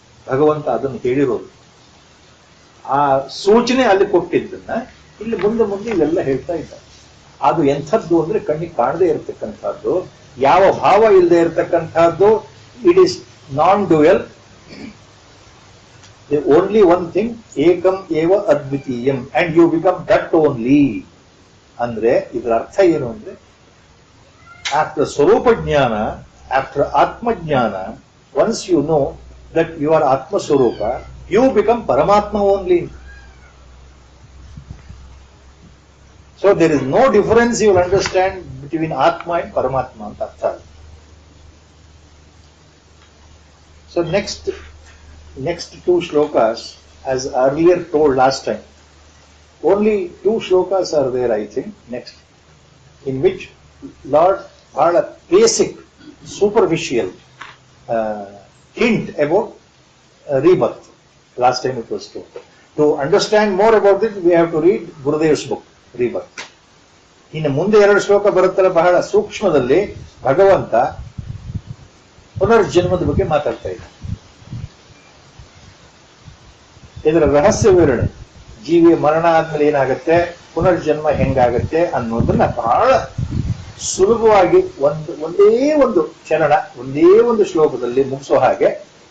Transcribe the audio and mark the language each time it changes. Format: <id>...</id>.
<kn>ಭಗವಂತ ಅದನ್ನು ಹೇಳಿರೋದು, ಆ ಸೂಚನೆ ಅಲ್ಲಿ ಕೊಟ್ಟಿದ್ದನ್ನ ಇಲ್ಲಿ ಮುಂದೆ ಮುಂದೆ ಇವೆಲ್ಲ ಹೇಳ್ತಾ ಇದ್ದಾರೆ. ಅದು ಎಂಥದ್ದು ಅಂದ್ರೆ ಕಣ್ಣಿಗೆ ಕಾಣದೇ ಇರತಕ್ಕಂಥದ್ದು, ಯಾವ ಭಾವ ಇಲ್ಲದೆ ಇರತಕ್ಕಂಥದ್ದು.</kn> <en>it is non dual, The only one thing,</en> <sa>ekam eva advitiyam,</sa> <en>and you become that only.</en> <kn>ಅಂದ್ರೆ ಇದರ ಅರ್ಥ ಏನು ಅಂದ್ರೆ,</kn> <en>after ಸ್ವರೂಪ ಜ್ಞಾನ, after ಆತ್ಮ ಜ್ಞಾನ, once you know that you are Atma Swarupa, you become Paramatma only. So there is no difference you will understand between Atma and Paramatma anta artha. So next two shlokas, as earlier told last time, only two shlokas are there, I think, next, in which Lord bhala basic, superficial hint about rebirth. Last time it was told. To understand more about it, we have to read Gurudev's book, Rebirth.</en> <kn>ಇನ್ನು ಮುಂದೆ ಎರಡು ಶ್ಲೋಕ ಬರುತ್ತಲ್ಲ, ಬಹಳ ಸೂಕ್ಷ್ಮದಲ್ಲಿ ಭಗವಂತ ಪುನರ್ಜನ್ಮದ ಬಗ್ಗೆ ಮಾತಾಡ್ತಾ ಇದ್ದ. ಇದರ ರಹಸ್ಯ ವಿವರಣೆ, ಜೀವಿಯ ಮರಣ ಆದ್ಮೇಲೆ ಏನಾಗುತ್ತೆ, ಪುನರ್ಜನ್ಮ ಹೆಂಗಾಗತ್ತೆ ಅನ್ನೋದನ್ನ ಬಹಳ ಸುಲಭವಾಗಿ ಒಂದೇ ಒಂದು ಚರಣ, ಒಂದೇ ಒಂದು ಶ್ಲೋಕದಲ್ಲಿ ಮುಗಿಸೋ ಹಾಗೆ.</kn>